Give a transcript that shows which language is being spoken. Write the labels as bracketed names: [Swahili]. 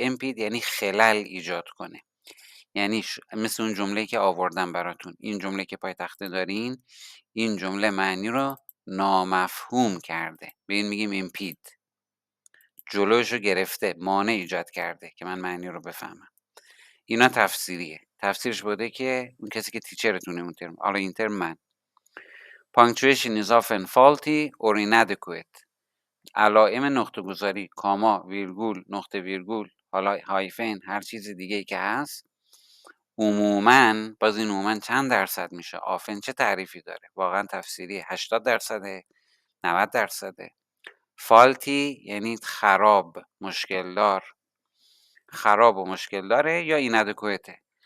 [Persian] impede یعنی خلل ایجاد کنه. یعنی مثل اون جمله که آوردم براتون، این جمله که پای تخته دارین، این جمله معنی رو نامفهوم کرده، به این میگیم impede. جلوشو گرفته، مانع ایجاد کرده که من معنی رو بفهمم. اینا تفسیریه. تفسیرش بوده که اون کسی که تیچرتونه اون ترم، حالا این ترم من. [English] punctuation is often faulty or inadequate. [Persian] علائم نقطه گذاری، کاما، ویرگول، نقطه ویرگول، حالا هایفن، هر چیز دیگه ای که هست، عموماً باز این عموماً چند درصد میشه؟ آفن چه تعریفی داره؟ واقعا تفسیری 80%، 90%. فالتی یعنی خراب، مشکل دار، خراب و مشکل داره، یا اینادکویته.